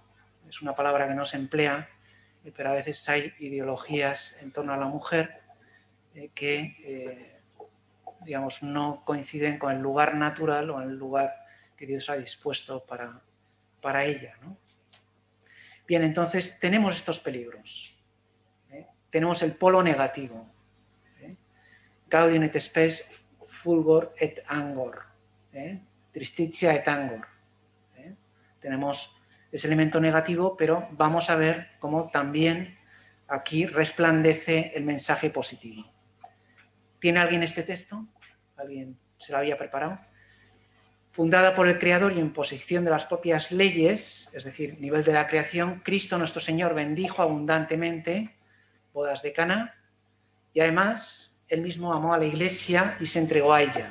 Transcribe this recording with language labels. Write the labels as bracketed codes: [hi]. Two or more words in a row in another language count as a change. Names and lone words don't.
[es] Es una palabra que no se emplea, pero a veces hay ideologías en torno a la mujer que, digamos, no coinciden con el lugar natural o el lugar que Dios ha dispuesto para ella, ¿no? Bien, entonces tenemos estos peligros. Tenemos el polo negativo. [la] Gaudium et spes fulgor et angor. Tristitia et angor. [es] Tenemos ese elemento negativo, pero vamos a ver cómo también aquí resplandece el mensaje positivo. ¿Tiene alguien este texto? ¿Alguien se lo había preparado? Fundada por el Creador y en posición de las propias leyes, es decir, nivel de la creación, Cristo nuestro Señor bendijo abundantemente bodas de Caná y además él mismo amó a la Iglesia y se entregó a ella.